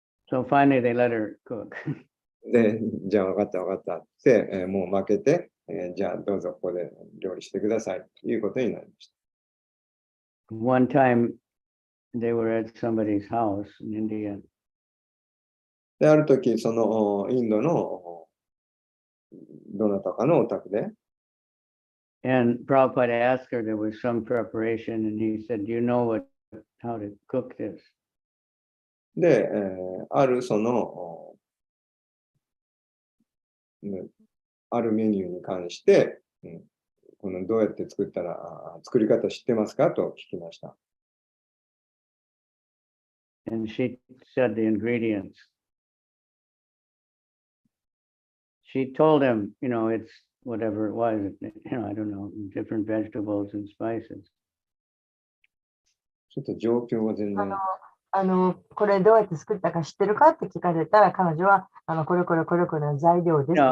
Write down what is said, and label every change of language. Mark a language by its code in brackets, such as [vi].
[en] So finally they let her cook. [ja] で、じゃあ分かった分かったって、もう負けて、じゃあどうぞここで料理してくださいということになりました。 [en] One time they were at somebody's house in India. [ja] で、ある時、そのインドのどなたかのお宅で、 [en] And Prabhupada asked her, there was some preparation, and he said, do you know how to cook this? [ja] で、あるその、あるメニューに関して、このどうやって作ったら、作り方知ってますかと聞きました。 [en] And she said the ingredients. She told him, it's whatever it was, I don't know, different vegetables and spices. [ja] ちょっと状況が全然。これどうやって作ったか知ってるかって聞かれたら、彼女は、これの材料です。